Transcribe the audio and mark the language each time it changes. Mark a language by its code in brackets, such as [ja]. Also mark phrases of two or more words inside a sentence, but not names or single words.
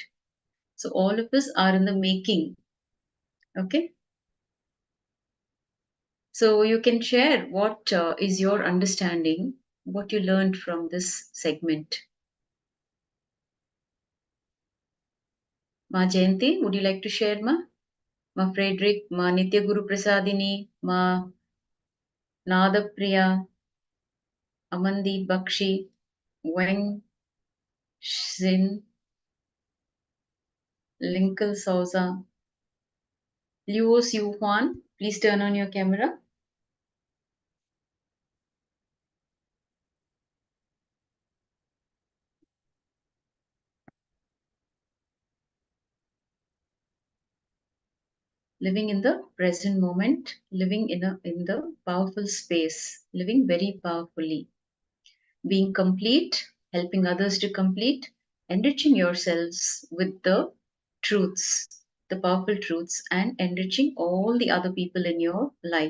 [en] So all of us are in the making. Okay. So you can share what is your understanding, what you learned from this segment. Ma Jayanti, would you like to share, Ma? Ma Frederick, Ma Nitya Guru Prasadini, Ma Nadapriya, Amandi Bakshi, Weng Xin, Linkle Souza, Luo Siu Huan, please turn on your camera. Living in the present moment, living in the powerful space, living very powerfully, being complete, helping others to complete, enriching yourselves with the truths, the powerful truths, and enriching all the other people in your life.